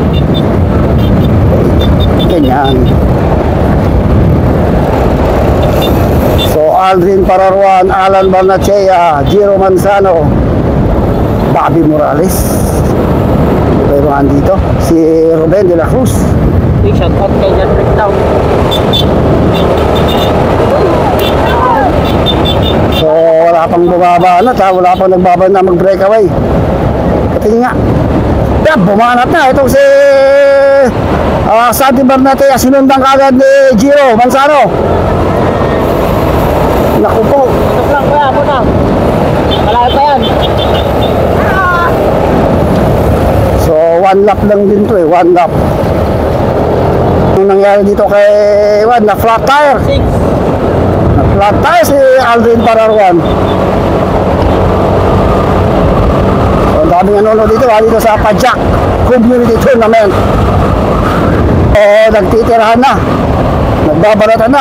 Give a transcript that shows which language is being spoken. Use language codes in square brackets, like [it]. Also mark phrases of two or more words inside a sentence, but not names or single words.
[tl] Ganyan. So Aldrin Pararuan, Alan Barnachea, Giro Manzano, Bobby Morales. Pero andito si Ruben de la Cruz. [en] Shout out [tl] kay John Breakdown. So wala pang bumabanat ha, wala pang nagbaban na mag-breakaway. Pati nga bumanat na itong si Santi Barnatea. Sinundan kagad ni Giro Manzano. Naku po, Ito lang kuya, ako na. Malayo pa yan. so [en] one lap [tl] lang din to [en] one lap. [tl] Anong nangyari dito kay na flat tire? 6. Na flat tire si Aldrin Pararuan. So ang daming nanonood dito dito sa Pajak Community Tournament. Nagtitirahan na, nagbabalatan na.